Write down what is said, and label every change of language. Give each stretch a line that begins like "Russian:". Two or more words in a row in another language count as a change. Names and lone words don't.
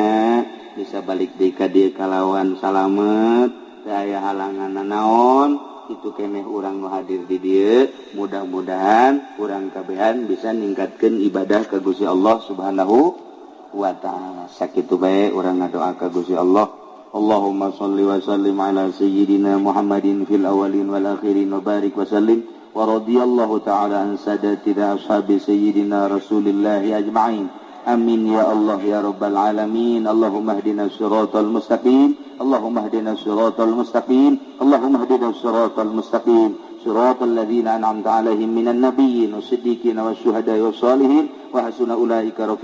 Sundanese: bisa balik deui ka dieu kalawan salamet teu aya halangan naon itu keneh urang nu hadir di dieu mudah-mudahan urang kabehan bisa ningkatkeun ibadah ka Gusti Allah
Arabic: سبحانه وتعالى
Sundanese: sakitu bae urang ngadoa ka Gusti Allah
Arabic: اللهم صل وسلم على سيدنا محمد في الأولين والآخرين وبارك وسلم ورضي الله تعالى عن ساداتنا أصحاب سيدنا رسول الله أجمعين. آمين يا الله يا رب العالمين. اللهم اهدنا الصراط المستقيم. اللهم اهدنا الصراط المستقيم. Allahumma hdina siratal mustaqim. Allahumma hdina siratal mustaqim. صراط الذين أنعمت عليهم من النبيين والصديقين والشهداء والصالحين وحسن أولئك رفيقا.